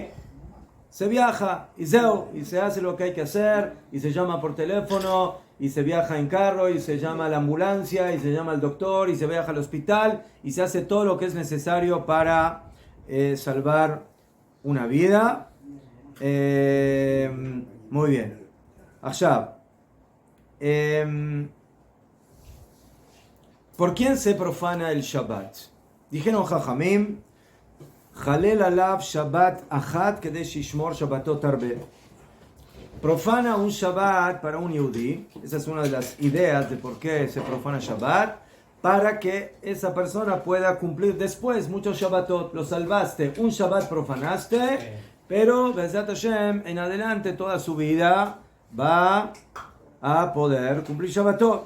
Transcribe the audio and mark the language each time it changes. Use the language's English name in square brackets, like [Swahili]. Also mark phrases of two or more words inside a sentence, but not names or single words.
[Spanish] Se viaja y se hace lo que hay que hacer, y se llama por teléfono, y se viaja en carro, y se llama a la ambulancia, y se llama al doctor, y se viaja al hospital, y se hace todo lo que es necesario para salvar una vida. Muy bien. Ashab. ¿Por quién se profana el Shabbat? Dijeron Jajamim, [Hebrew] חלל עליו שבת אחת כדי שישמור שבתות הרבה. [Spanish] Profana un Shabbat para un Yehudi. Esa es una de las ideas de por qué se profana Shabbat, para que esa persona pueda cumplir después muchos Shabbatot. Lo salvaste, un Shabbat profanaste, pero [Hebrew] בעזרת השם, [Spanish] en adelante toda su vida va a poder cumplir Shabbatot.